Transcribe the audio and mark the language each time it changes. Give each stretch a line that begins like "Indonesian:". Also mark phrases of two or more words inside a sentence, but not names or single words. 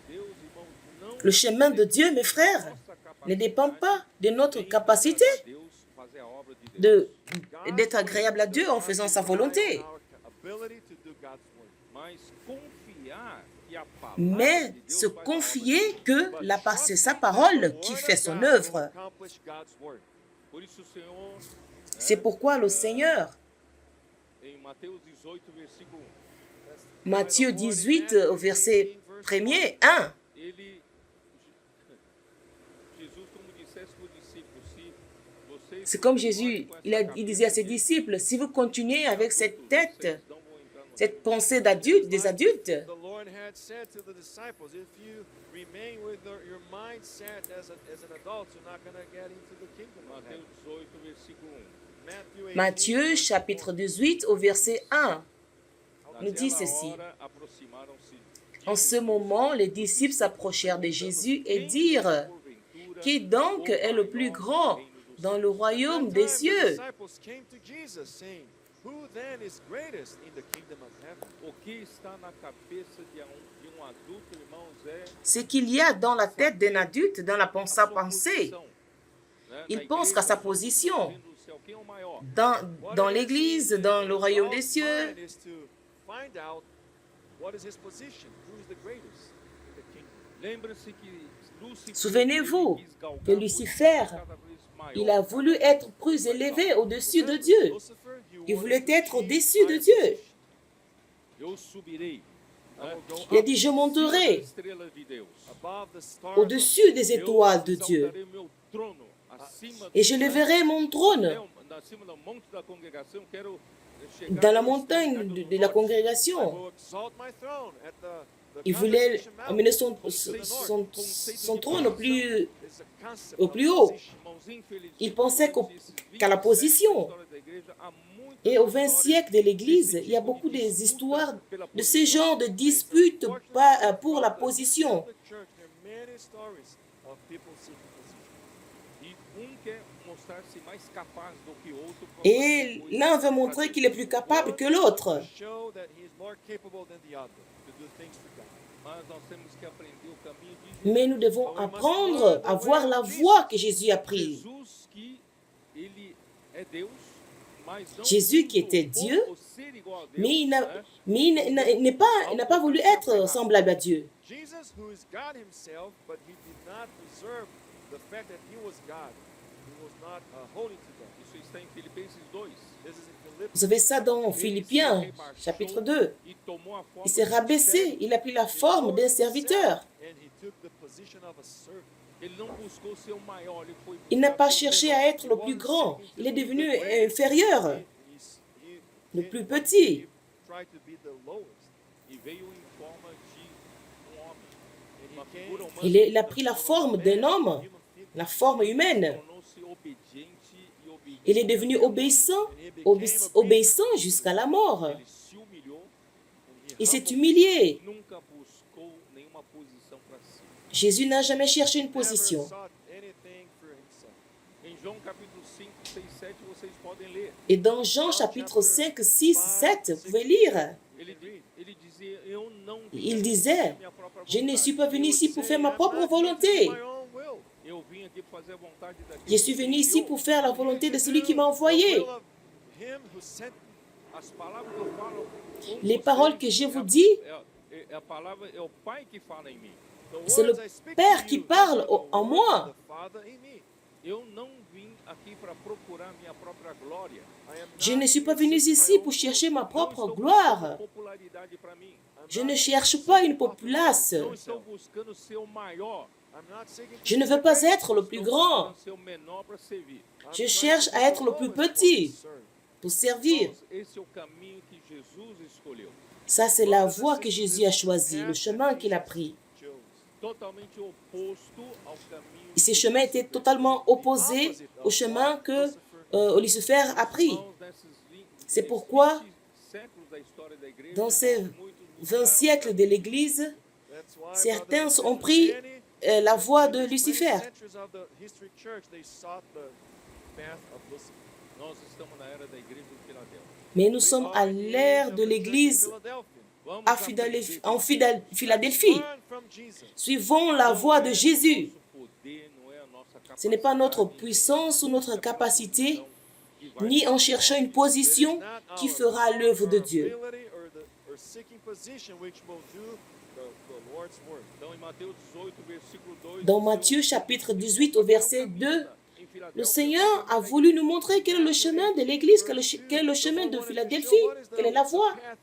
French: Le chemin de Dieu, mes frères, ne dépend pas de notre capacité.
Portuguese: fazer a obra de Deus.
French: d'être agréable à Dieu en faisant sa volonté.
Portuguese: Mas confiar que a palavra
French: Mais
Portuguese: de Deus se faz a obra
French: confier que c'est sa parole qui fait son œuvre.
Portuguese: Por isso o Senhor,
French: C'est pourquoi le Seigneur,
Portuguese: em Mateus 18, versículo 1,
French: Matthieu 18, au verset 1er, 1,
Portuguese: ele, Jesus, como dissesse para os discípulos, se vocês
French: c'est comme Jésus,
Portuguese: continuarem com
French: il
Portuguese: essa
French: disait à ses
Portuguese: cabeça
French: disciples, si vous continuez avec cette tête,
Portuguese: vocês não vão entrar no
French: cette pensée d'adulte, des adultes,
English: The Lord had said to the disciples, if you remain with your mindset as an adult, you're not going to get into the kingdom of
Portuguese: Mateus
English: heaven.
Portuguese: 18, versículo 1.
French: Matthieu
English: verse
French: chapitre 1. 18 au verset 1 nous dit
Portuguese: Naquela
French: ceci.
Portuguese: hora aproximaram-se de
French: En ce
Portuguese: Jesus,
French: moment, les disciples s'approchèrent de Jésus et dirent,
Portuguese: porventura,
French: qui donc est le plus grand dans le royaume
English: That
French: des
English: time, the
French: cieux?
English: disciples came to Jesus saying, who then is greatest in the kingdom of heaven?
Portuguese: O que está na cabeça de um adulto, irmãos, é
French: Ce qu'il y a dans la tête d'un adulte, dans
Portuguese: a
French: sa
Portuguese: sua
French: pensée,
Portuguese: posição, né?
French: il
Portuguese: Na
French: pense
Portuguese: igreja,
French: qu'à sa
Portuguese: no
French: position.
Portuguese: reino do céu, quem é o maior?
French: Dans l'Église, dans le royaume des cieux.
English: Mine is to find out what is his position, who is the greatest in the kingdom.
Portuguese: Lembre-se que Lúcifer,
French: Souvenez-vous
Portuguese: ele quis galgar
French: que
Portuguese: a
French: Lucifer,
Portuguese: posição cada vez maior.
French: il a voulu être plus élevé au-dessus de Dieu.
English: Lucifer, he
French: Il
English: wanted
French: voulait
English: to
French: être
English: achieve
French: au-dessus de
English: higher
French: Dieu.
English: position.
Portuguese: Eu subirei, né,
French: Il a dit, je
Portuguese: acima das
French: monterai
Portuguese: estrelas de Deus.
English: Above the stars
French: au-dessus des étoiles de
Portuguese: Eu
French: Dieu.
Portuguese: exaltarei meu trono acima
French: Et je leverai mon trône
Portuguese: acima do monte da congregação. Quero chegar
French: dans la
Portuguese: nas
French: montagne
Portuguese: extremidades
French: de
Portuguese: do
French: la
Portuguese: norte.
French: congrégation.
English: will exalt my throne at the
French: Il voulait
English: congregation mountain.
French: amener son trône au plus,
English: It's a concept
French: au
English: of
French: plus haut.
English: position.
Portuguese: Irmãos, infelizmente,
French: Il pensait
Portuguese: nesses
French: qu'à la
Portuguese: 27
French: position.
Portuguese: da história da igreja, há muitas
French: Et au 20
Portuguese: histórias
French: siècle de l'Église,
Portuguese: desse
French: il y a
Portuguese: tipo
French: beaucoup
Portuguese: de
French: des
Portuguese: disputa
French: histoires
Portuguese: pela
French: de ce
Portuguese: posição.
French: genre de disputes pour la position.
English: The church, there are many stories of people seeking position.
Portuguese: E quer mostrar-se mais capaz do que o outro.
French: Et l'un veut montrer qu'il est plus capable que l'autre.
English: To show that he is more capable than the other to do things for God.
Portuguese: Mas nós temos que aprender o caminho de Jesus.
French: Mais nous devons apprendre à voir la voie que Jésus a prise.
Portuguese: Jesus que ele é Deus, mas não
French: Jésus qui était
Portuguese: tentou
French: Dieu,
Portuguese: o ser igual a Deus,
French: Mais
Portuguese: né?
French: il n'a pas voulu être semblable à Dieu.
English: Jesus, who is God himself, but he did not preserve the fact that he was God. He was not holy to God.
Portuguese: Isso está em Filipenses 2.
English: This is in Philippians.
French: Vous avez ça dans
Portuguese: Ele
French: Philippiens,
Portuguese: se rebaixou
French: chapitre 2.
Portuguese: e tomou a forma
French: Il s'est
Portuguese: de
French: rabaissé,
Portuguese: servo.
French: il a pris la forme d'un serviteur.
English: And he took the position of a servant.
Portuguese: Ele não buscou ser o maior, ele foi
French: Il n'a
Portuguese: buscar
French: pas
Portuguese: ser o
French: cherché
Portuguese: menor.
French: à être le plus grand. Il est devenu inférieur, le plus petit.
English: He tried to be the lowest.
Portuguese: E veio em forma de homem, uma
English: And he
Portuguese: figura
English: came,
Portuguese: humana.
French: Il a pris la forme d'un homme, la forme humaine.
Portuguese: Tornou-se obediente e obediente.
French: Il est devenu obéissant, obéissant jusqu'à la mort.
Portuguese: Ele se humilhou,
French: Il s'est humilié.
Portuguese: nunca buscou nenhuma posição para si.
French: Jésus n'a jamais cherché une
English: never
French: position.
English: sought anything for himself.
Portuguese: Em João capítulo 5, 6, 7, vocês podem ler.
French: Et dans Jean chapitre 5, 6, 7, vous pouvez lire.
Portuguese: Ele dizia, eu não vim
French: Il
Portuguese: aqui
French: disait,
Portuguese: fazer minha própria
French: je ne
Portuguese: vontade.
French: suis pas venu ici pour faire ma
English: I'm
French: propre
English: not
French: volonté.
English: here to do my own will.
Portuguese: Eu vim aqui para fazer a vontade daquele
French: Je suis venu ici pour faire la volonté de celui qui m'a
English: The
French: envoyé.
English: will of him who sent me.
Portuguese: As palavras que eu falo com
French: Les
Portuguese: vocês
French: paroles que je
Portuguese: é
French: vous
Portuguese: a-
French: dis,
Portuguese: é a palavra, é o Pai que fala em mim.
English: The
French: C'est le
English: words I speak
French: Père
English: to
French: qui
English: you,
French: parle
English: these are the
French: en
English: words
French: moi.
English: of the Father in me.
Portuguese: Eu não vim aqui para procurar minha própria glória.
English: I am
French: Je
English: not
French: ne suis
English: here
French: pas
English: to
French: venu
English: seek my
French: ici
English: own
French: pour
English: will.
French: chercher ma
Portuguese: Não
French: propre
Portuguese: estou buscando
French: gloire.
Portuguese: popularidade para mim.
English: I'm
French: Je
English: not
French: ne cherche pas une populace.
Portuguese: Não estou buscando ser o maior.
English: I'm not seeking to
French: Je ne
English: be
French: veux
English: the
French: pas
English: greatest.
French: être le plus
Portuguese: Estou
French: grand
Portuguese: buscando ser o menor para servir.
English: I'm
French: Je
English: trying
French: cherche
English: to
French: à
English: be
French: être
English: the
French: le plus
English: lowest one
French: petit.
English: to serve.
French: pour servir.
Portuguese: Irmãos, esse é o caminho que Jesus escolheu.
French: Ça, c'est la voie que Jésus a choisie, le chemin qu'il a pris.
Portuguese: Totalmente oposto ao caminho
French: Et ces chemins étaient totalement opposés au chemin que Lucifer a pris. C'est pourquoi, dans ces 20 siècles de l'Église, certains ont pris la voie de Lucifer.
Portuguese: Nós estamos na era da igreja de Filadélfia.
French: Mais nous sommes à l'ère de l'Église
Portuguese: Vamos
French: en Philadelphie. Suivons la voie de Jésus.
Portuguese: Nosso poder não é a nossa
French: Ce n'est pas notre puissance ou notre capacité, ni en cherchant une position qui fera l'œuvre de Dieu. Dans Matthieu chapitre 18 au verset 2, le Seigneur a voulu nous montrer quel est le chemin de l'Église, quel est le chemin de Philadelphie, quelle est la voie.